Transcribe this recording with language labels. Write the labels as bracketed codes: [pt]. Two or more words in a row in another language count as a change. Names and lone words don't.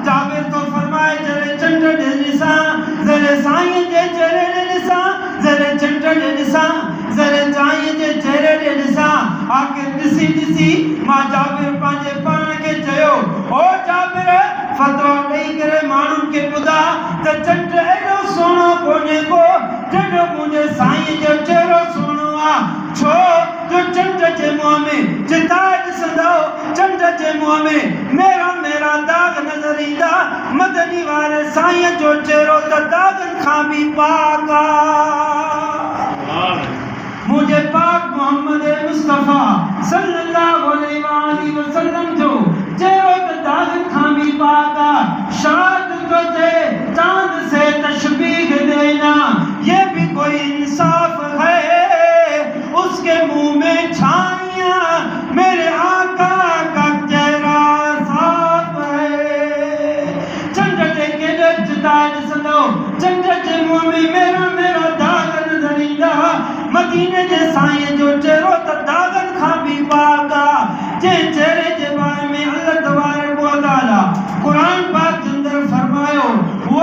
[sd] जाबिर तो फरमाए जॾहिं चंड ॾे ॾिसां, जॾहिं साईं जे चेहरे ॾे ॾिसां, जॾहिं चंड ॾे ॾिसां, जॾहिं साईं जे चेहरे ॾे ॾिसां, आख़िर ॾिसी ॾिसी मां जाबिर पंहिंजे पाण खे चयो ओ जाबिर फतवा ॾेई करे माण्हुनि खे ॿुधा त चंड एॾो सुहिणो कोन्हे को जॾहिं मुंहिंजे साईं जो चेहरो सुहिणो आहे। छो जो चंड जे मुंहं में जितां ॾिसंदो चंड जे मुंहं में मेरा मेरा दाग नज़र ईंदा। मदनी वारे साईं जो चेहरो त दागनि खां भी पाक आहे। मुझे पाक मोहम्मद मुस्तफ़ा [ar] صلى الله عليه وسلم [sd] जो चेहरो त दागनि खां भी पाक आहे। [ur] شاد جو جے چاند سے تشبیہ دینا یہ بھی کوئی انصاف ہے، اس کے منہ میں چھائیاں میرے آقا کا چہرہ صاف ہے. [sd] चंड ते केॾे जितां ॾिसंदो चंड जे मुंहं में मेरा मेरा दाग नज़र ईंदा। मदीने जे साईं जो चेहरो त दागनि खां भी पाक आहे। जंहिं चेहरे जे बारे में अल्लाह तबारक व तआला क़ुरान पाक के अंदर फरमायो